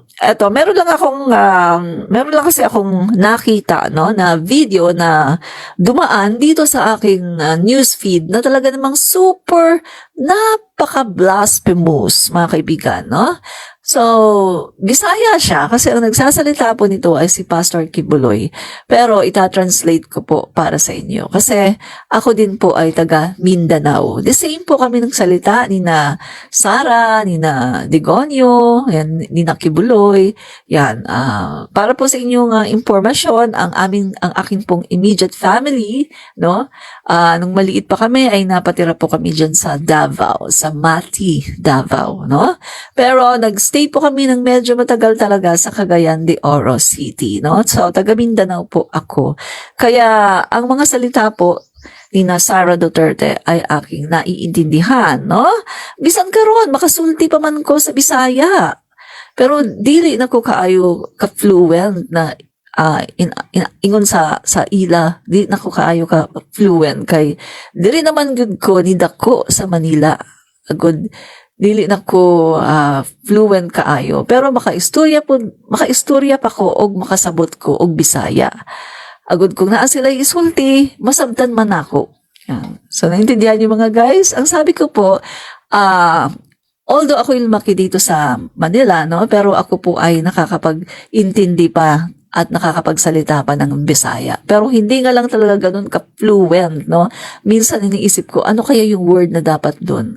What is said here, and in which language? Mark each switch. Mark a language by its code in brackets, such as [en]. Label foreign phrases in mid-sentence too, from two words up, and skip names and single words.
[tl] Eto, meron lang kasi akong nakita, no, na video na dumaan dito sa aking [en] news feed [tl] na talaga namang super napaka-blasphemous, mga kaibigan, no? So, Bisaya siya kasi ang nagsasalita po nito ay si Pastor Kibuloy. Pero itatranslate ko po para sa inyo kasi ako din po ay taga Mindanao. [en] The same [tl] po kami ng salita ni na Sara, ni na Degonio, yan, ni na Kibuloy. Yan, para po sa inyong impormasyon, ang aking pong [en] immediate family, [tl] no? Nung maliit pa kami ay napatira po kami diyan sa Davao, sa Mati, Davao, no? Pero nagstay po kami ng medyo matagal talaga sa Cagayan de Oro City, no? So, taga Mindanao po ako. Kaya, ang mga salita po ni na Sara Duterte ay aking naiintindihan, no? [ceb] Bisan karon makasulti pa man ko sa Bisaya. Pero, dili na ko kaayo ka-fluent na ingon sa ila, di na ko kaayo ka-fluent kay dili naman gud ko ni dako sa Manila. Agud dili na ko fluent kaayo pero makaistorya pa ko og makasabot ko og Bisaya. Agud kung naa sila isulti, masabtan man ako. Yan. [tl] So naintindihan niyo mga guys? Ang sabi ko po, although ako lumaki dito sa Manila, no, pero ako po ay nakakapag-intindi pa at nakakapagsalita pa ng Bisaya. Pero hindi nga lang talaga ganun ka-fluent, no? Minsan iniisip ko, ano kaya yung word na dapat doon?